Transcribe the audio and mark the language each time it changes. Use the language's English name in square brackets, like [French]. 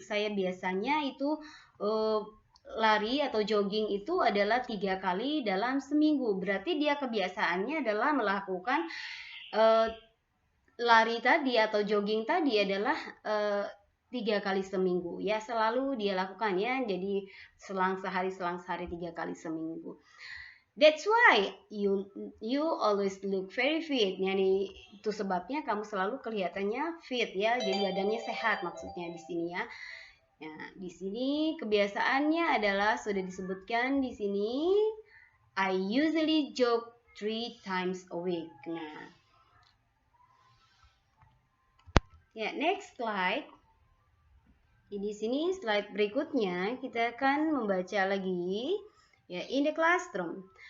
[Indonesian] Saya biasanya itu lari atau jogging itu adalah 3 kali dalam seminggu. Berarti dia kebiasaannya adalah melakukan lari tadi atau jogging tadi adalah 3 kali seminggu ya, selalu dia lakukan ya. Jadi selang sehari 3 kali seminggu. [English] That's why you always look very fit. [Indonesian] Yani itu sebabnya kamu selalu kelihatannya fit ya. Jadi badannya sehat maksudnya di sini ya. Ya, di sini kebiasaannya adalah sudah disebutkan di sini. [English] I usually jog 3 times a week. Nah, ya, next slide. [Indonesian] Di sini slide berikutnya kita akan membaca lagi ya, [English] in the classroom.